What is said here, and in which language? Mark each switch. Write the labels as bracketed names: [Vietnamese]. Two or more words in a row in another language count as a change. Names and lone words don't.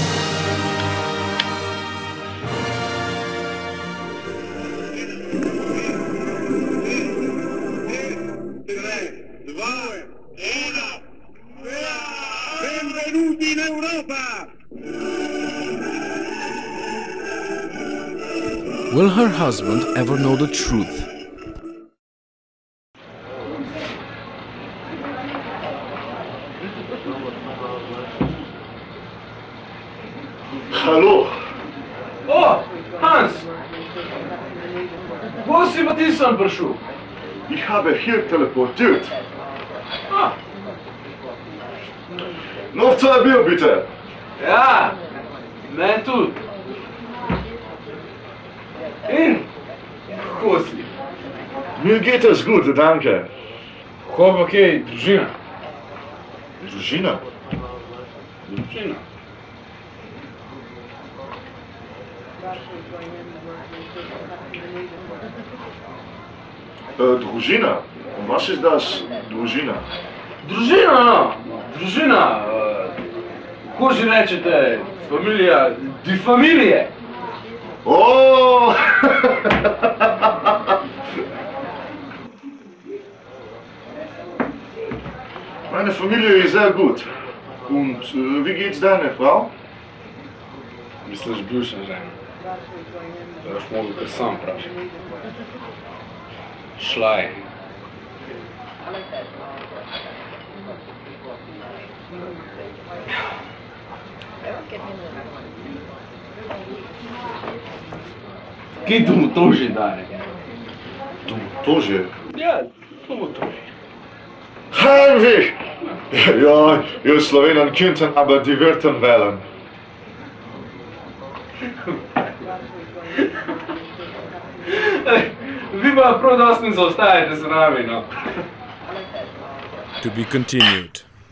[Italian] Benvenuti in Europa! [English] Will her husband ever know the truth? [German] Hallo! [Slovenian] Oh, Hans! Wo si pa ti sem prišel? [German] Ich habe hier teleportiert. Ah, Noch 2 Bier, bitte! [Slovenian] ja, meni tudi. In? Kako si? [German] Mir geht es gut, danke. [Slovenian] Kako pa kaj, družina? Družina? Družina. Družina? [German] Was ist das? [Slovenian] Družina? Družina, no. Družina. Kako že rečete? Familija. [German] Die Familie. Oh! Meine Familie ist sehr gut. Und wie geht's deiner Frau? [Slovenian] Misliš bivša žena? Da boš mogel kar sam vprašati. Šla je. Kaj to mu toži dane? [German] Du тоже? [Slovenian] Ja, to mu toži. [German] Heinrich! Ja, ihr Slowenen könnten aber die Wörter wählen. [Slovenian] Vi pa prav dosti ne zaostajate za nami, no. [English] To be continued.